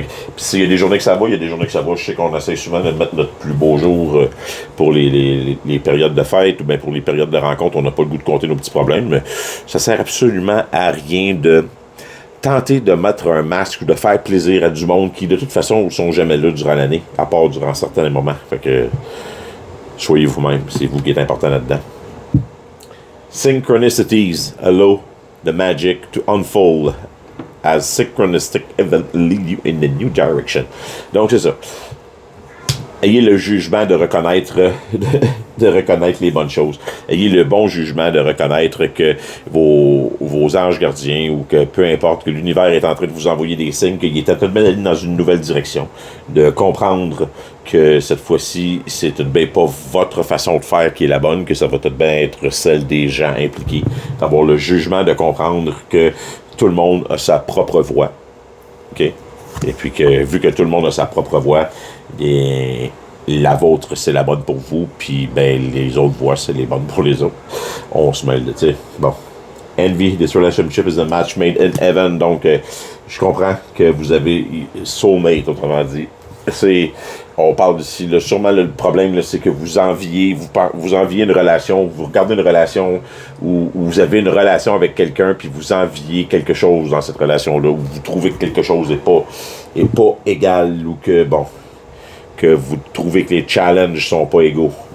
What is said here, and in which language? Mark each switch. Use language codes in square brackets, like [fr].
[fr] Puis s'il y a des journées que ça va, il y a des journées que ça va. Je sais qu'on essaie souvent de mettre notre plus beau jour pour les périodes de fête ou bien pour les périodes de rencontre. On n'a pas le goût de compter nos petits problèmes, mais ça sert absolument à rien de tenter de mettre un masque ou de faire plaisir à du monde qui, de toute façon, ne sont jamais là durant l'année, à part durant certains moments. Fait que, soyez vous-même, c'est vous qui êtes important là-dedans. [en] Synchronicities allow the magic to unfold as synchronistic events lead you in a new direction. [fr] Donc, c'est ça. Ayez le jugement de reconnaître les bonnes choses. Ayez le bon jugement de reconnaître que vos anges gardiens ou que peu importe, que l'univers est en train de vous envoyer des signes, qu'il est en train de aller dans une nouvelle direction. De comprendre que cette fois-ci, c'est tout de bien pas votre façon de faire qui est la bonne, que ça va tout de bien être celle des gens impliqués. D'avoir le jugement de comprendre que tout le monde a sa propre voix. OK? Et puis que, vu que tout le monde a sa propre voix, et la vôtre, c'est la bonne pour vous, puis ben, les autres voix, c'est les bonnes pour les autres. On se mêle, tu sais. Bon. [en] Envy, this relationship is a match made in heaven. [fr] Donc, je comprends que vous avez soulmate, autrement dit. On parle ici, là, sûrement le problème, là, c'est que vous enviez une relation, vous regardez une relation où vous avez une relation avec quelqu'un, puis vous enviez quelque chose dans cette relation-là, où vous trouvez que quelque chose n'est pas égal, ou que, bon, que vous trouvez que les challenges sont pas égaux.